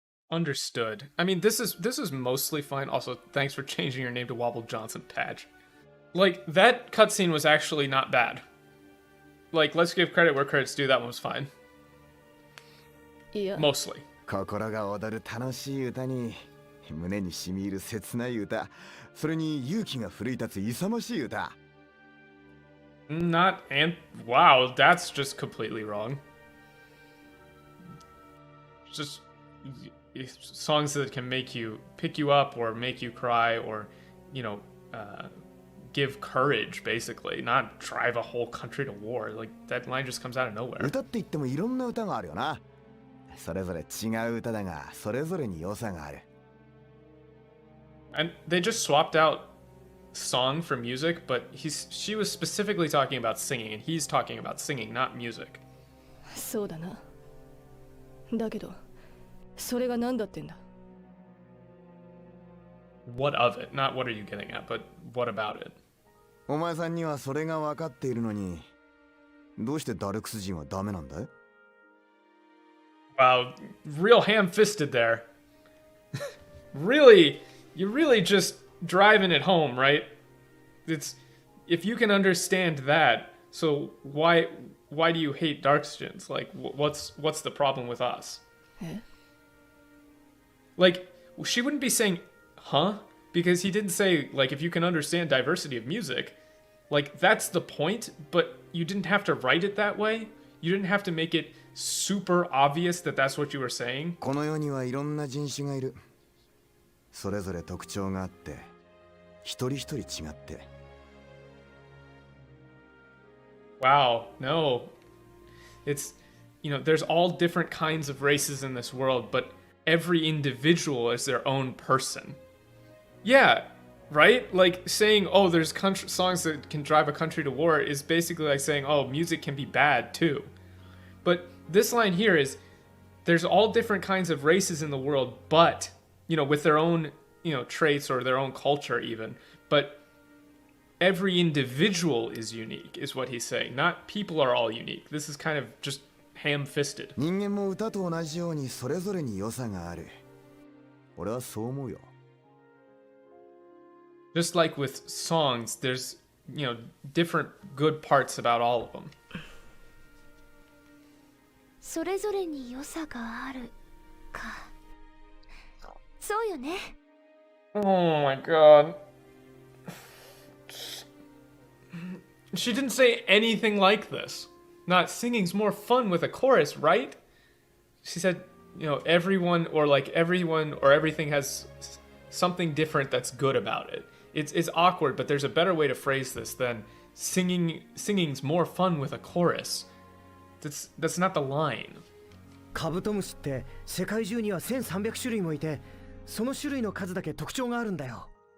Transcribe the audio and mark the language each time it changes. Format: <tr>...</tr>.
<en>Understood. I mean, this is mostly fine. Also, thanks for changing your name to Wobble Johnson, Patch. Like, that cutscene was actually not bad. Like, let's give credit where credit's due. That one was fine. Yeah. Mostly.</en> <ja>心が踊る楽しい歌に胸に染み入る切ない歌、それに勇気が奮い立つ勇ましい歌。</ja> <en>Not and wow, that's just completely wrong. Just songs that can make you pick you up or make you cry or, you know, give courage, basically, not drive a whole country to war. Like, that line just comes out of nowhere.</en> <ja>歌って言ってもいろんな歌があるよな。それぞれ違う歌だが、それぞれに良さがある。</ja> <en>And they just swapped out song for music, but she was specifically talking about singing, and he's talking about singing, not music.</en> <ja>そうだな。だけど、それが何だってんだ。</ja> <en>What of it? Not what are you getting at, but what about it?</en> <ja>お前さんにはそれが分かっているのに、どうしてダルクス人はダメなんだい?</ja> <en>Wow, real ham-fisted there. Really, you're really just driving it home, right? It's if you can understand that, so why do you hate Darkskins? Like, what's the problem with us? Like, she wouldn't be saying, huh? Because he didn't say, like, if you can understand diversity of music. Like, that's the point, but you didn't have to write it that way. You didn't have to make it super obvious that that's what you were saying.</en> <ja>この世にはいろんな人種がいる。それぞれ特徴があって、一人一人違って。</ja> <en>Wow, no. It's, you know, there's all different kinds of races in this world, but every individual is their own person. Yeah, right? Like saying, oh, there's songs that can drive a country to war is basically like saying, oh, music can be bad too. But this line here is, there's all different kinds of races in the world, but, you know, with their own, you know, traits or their own culture even. But every individual is unique, is what he's saying. Not people are all unique. This is kind of just ham-fisted.</en> <ja>人間も歌と同じようにそれぞれに良さがある。俺はそう思うよ。</ja> <en>Just like with songs, there's, you know, different good parts about all of them.</en> <ja>それぞれに良さがあるか。そうよね。</ja> <en>Oh my god. She didn't say anything like this. Not singing's more fun with a chorus, right? She said, you know, everyone or everything has something different that's good about it. It's awkward, but there's a better way to phrase this than singing's more fun with a chorus. That's not the line.</en> <ja>カブトムシって世界中には1300種類もいて、その種類の数だけ特徴があるんだよ。</ja>